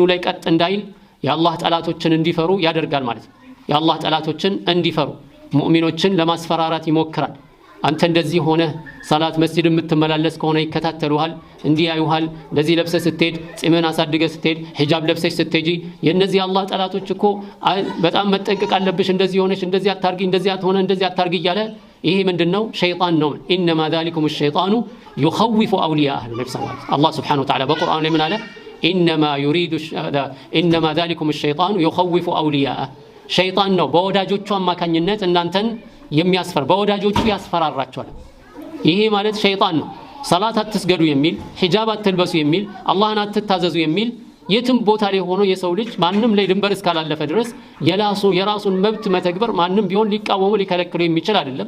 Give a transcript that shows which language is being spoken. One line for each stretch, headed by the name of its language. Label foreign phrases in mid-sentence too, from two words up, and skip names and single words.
Amharic: ላይ ቀጥ እንዳይል የአላህ ጠላቶችን እንዲፈሩ ያደርጋል ማለት ነው። የአላህ ጠላቶችን እንዲፈሩ ሙእሚኖችን ለማስፈራራት ይሞክራል። አንተ እንደዚህ ሆነ ሰላት መስጂድ የምትመላለስ ከሆነ ይከታተሉሃል፣ እንዲያዩሃል፣ እንደዚህ ለብሰህ ስትሄድ ጺምን አሳድገህ ስትሄድ ሂጃብ ለብሰሽ ስትሄጂ የነዚህ አላህ ጠላቶች እኮ በጣም መጠንቀቅ አለብሽ፣ እንደዚህ ሆነሽ እንደዚህ አታርጊ፣ እንደዚህ አትሆነ እንደዚህ አታርጊ እያለ ይሄ ምንድነው ሸይጣን ነው ኢንማ
Arabic: ذلكم الشيطان يخوف اولياءه
Amharic: ነብዩ
Arabic: صلى الله عليه وسلم
Amharic: አላህ
Arabic: سبحانه وتعالى
Amharic: በቁርአን ላይ ምን አለ
Arabic: انما ذلكم الشيطان يخوف اولياءه
Amharic: ሸይጣን ነው በወዳጆቹ አማካኝነት እናንተን የሚያስፈር በወዳጆቹ ያስፈራራቸዋል ይሄ ማለት ሸይጣን ነው ሰላት አትስገዱ የሚል ሒጃብ አትልበሱ የሚል አላህን አትታዘዙ የሚል የትም ቦታ ላይ ሆኖ የሰው ልጅ ማንንም ላይ ድንበር እስካላለፈ ድረስ የራሱን መብት መተግበር ማንንም ቢሆን ሊቃወሙ ሊከለክሉ የሚችል አይደለም